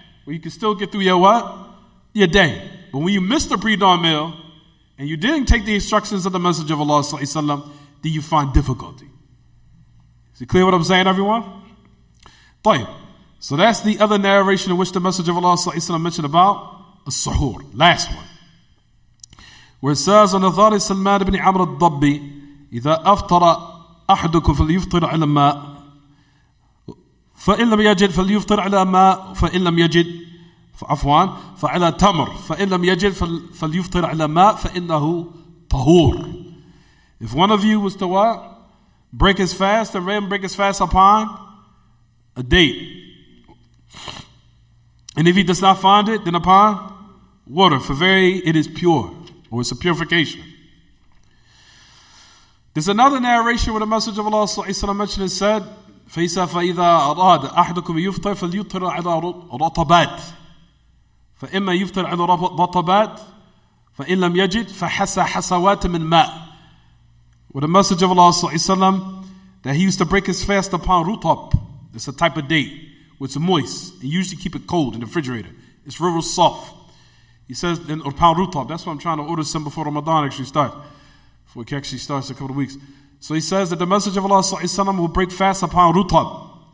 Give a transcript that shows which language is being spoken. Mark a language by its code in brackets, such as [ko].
[en] Where you can still get through your what? Your day. But when you missed the pre-dawn meal, and you didn't take the instructions of the Messenger of Allah ﷺ, then you find difficulty. Is it clear what I'm saying, everyone? [ar] طيب. [en] So that's the other narration in which the Messenger of Allah ﷺ mentioned about السحور. Last one. Where it says on the authority of Salman ibn Amr al-Dabbi, [ar] إذا أفطر أحدكم فليفطر على ماء فإن لم يجد فليفطر على ماء فإن لم يجد عفوا فعلى تمر فإن لم يجد فليفطر على ماء فإنه طهور. [en] If one of you was to what? Break his fast, and then break his fast upon a date. And if he does not find it, then upon water, for very it is pure, or it's a purification. There's another narration where the Messenger of Allah ﷺ mentioned and said, [ar] فَإِذَا أَرَادَ أَحْدُكُمْ يُفْطِرْ فَلْيُفْطِرْ عَلَى رَطَبَاتٍ فإما يفطر على رطبات فإن لم يجد فحسى حسوات من ماء. [en] With the Messenger of Allah ﷺ, that he used to break his fast upon rutab. It's a type of date which is moist. And usually keep it cold in the refrigerator. It's real soft. He says upon rutab. That's why I'm trying to order some before Ramadan actually starts. Before it actually starts in a couple of weeks. So he says that the Messenger of Allah ﷺ will break fast upon rutab.